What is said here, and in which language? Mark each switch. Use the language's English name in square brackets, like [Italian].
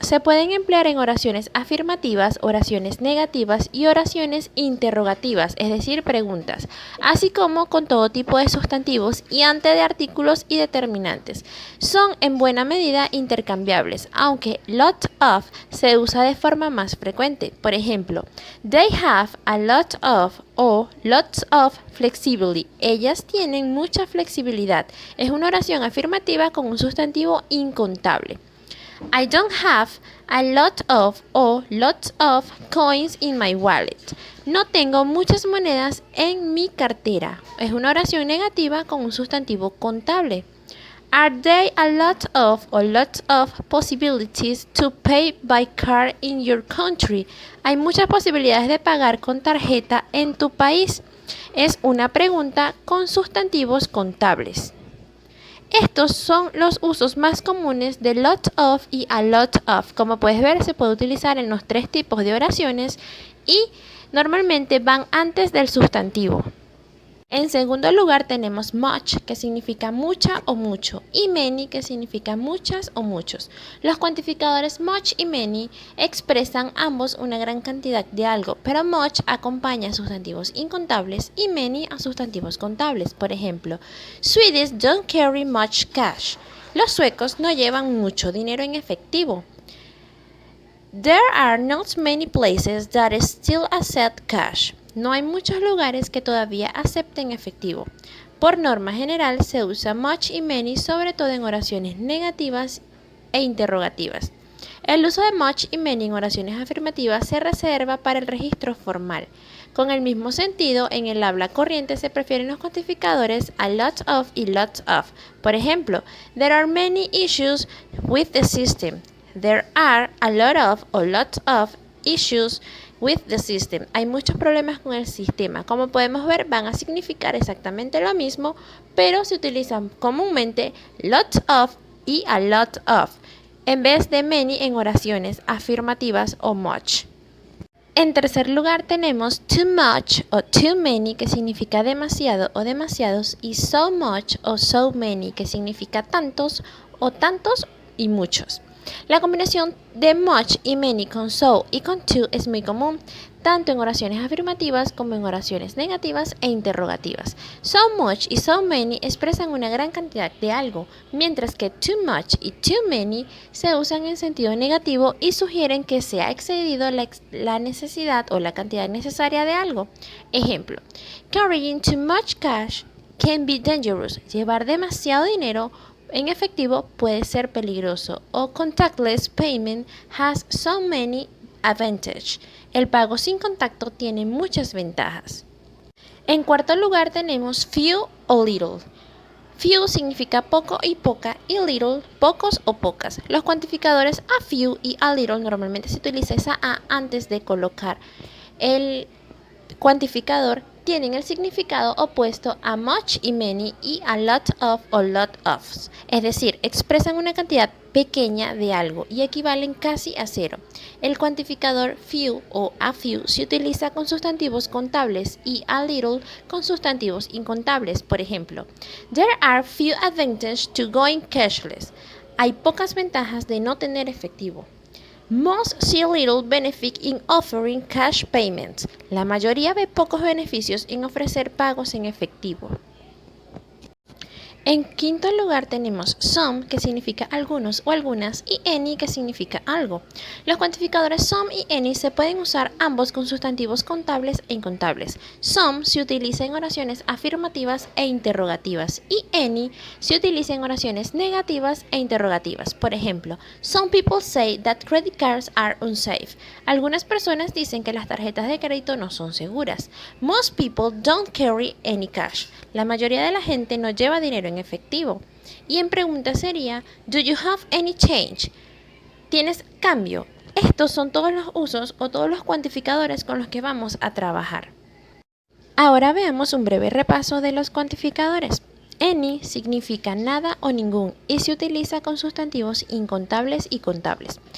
[Spanish] Se pueden emplear en oraciones afirmativas, oraciones negativas y oraciones interrogativas, es decir, preguntas, así como con todo tipo de sustantivos y ante de artículos y determinantes. Son en buena medida intercambiables, aunque lot of se usa de forma más frecuente. Por ejemplo, [English] they have a lot of o lots of flexibility. [Spanish] Ellas tienen mucha flexibilidad. Es una oración afirmativa con un sustantivo incontable. [English] I don't have a lot of o lots of coins in my wallet. [Spanish] No tengo muchas monedas en mi cartera. Es una oración negativa con un sustantivo contable. [English] Are there a lot of or lots of possibilities to pay by card in your country? [Spanish] Hay muchas posibilidades de pagar con tarjeta en tu país. Es una pregunta con sustantivos contables. Estos son los usos más comunes de lot of y a lot of. Como puedes ver, se puede utilizar en los tres tipos de oraciones y normalmente van antes del sustantivo. En segundo lugar tenemos much, que significa mucha o mucho, y many, que significa muchas o muchos. Los cuantificadores much y many expresan ambos una gran cantidad de algo, pero much acompaña a sustantivos incontables y many a sustantivos contables. Por ejemplo, [English] Swedes don't carry much cash. [Spanish] Los suecos no llevan mucho dinero en efectivo. [English] There are not many places that still accept cash. [Spanish] No hay muchos lugares que todavía acepten efectivo. Por norma general se usa much y many sobre todo en oraciones negativas e interrogativas. El uso de much y many en oraciones afirmativas se reserva para el registro formal. Con el mismo sentido, en el habla corriente se prefieren los cuantificadores a lot of y lots of. Por ejemplo, [English] there are many issues with the system. There are a lot of o lots of issues with the system. [Spanish] Hay muchos problemas con el sistema. Como podemos ver, van a significar exactamente lo mismo, pero se utilizan comúnmente lots of y a lot of, en vez de many en oraciones afirmativas o much. En tercer lugar tenemos too much o too many, que significa demasiado o demasiados, y so much o so many, que significa tantos o tantos y muchos. La combinación de much y many con so y con too es muy común, tanto en oraciones afirmativas como en oraciones negativas e interrogativas. So much y so many expresan una gran cantidad de algo, mientras que too much y too many se usan en sentido negativo y sugieren que se ha excedido la necesidad o la cantidad necesaria de algo. [English] Ejemplo, carrying too much cash can be dangerous. [Spanish] Llevar demasiado dinero en efectivo puede ser peligroso. [English] O contactless payment has so many advantages. [Spanish] El pago sin contacto tiene muchas ventajas. En cuarto lugar tenemos few o little. Few significa poco y poca, y little, pocos o pocas. Los cuantificadores a few y a little normalmente se utiliza esa a antes de colocar el cuantificador. Tienen el significado opuesto a much y many y a lot of o lot of, es decir, expresan una cantidad pequeña de algo y equivalen casi a cero. El cuantificador few o a few se utiliza con sustantivos contables y a little con sustantivos incontables. Por ejemplo, [English] there are few advantages to going cashless. [Spanish] Hay pocas ventajas de no tener efectivo. [English] Most see little benefit in offering cash payments. [Spanish] La mayoría ve pocos beneficios en ofrecer pagos en efectivo. En quinto lugar tenemos some, que significa algunos o algunas, y any, que significa algo. Los cuantificadores some y any se pueden usar ambos con sustantivos contables e incontables. Some se utiliza en oraciones afirmativas e interrogativas, y any se utiliza en oraciones negativas e interrogativas. Por ejemplo, [English] some people say that credit cards are unsafe. [Spanish] Algunas personas dicen que las tarjetas de crédito no son seguras. [English] Most people don't carry any cash. [Spanish] La mayoría de la gente no lleva dinero en efectivo. Y en pregunta sería, [English] do you have any change? [Spanish] ¿Tienes cambio? Estos son todos los usos o todos los cuantificadores con los que vamos a trabajar. Ahora veamos un breve repaso de los cuantificadores. Any significa nada o ningún y se utiliza con sustantivos incontables y contables.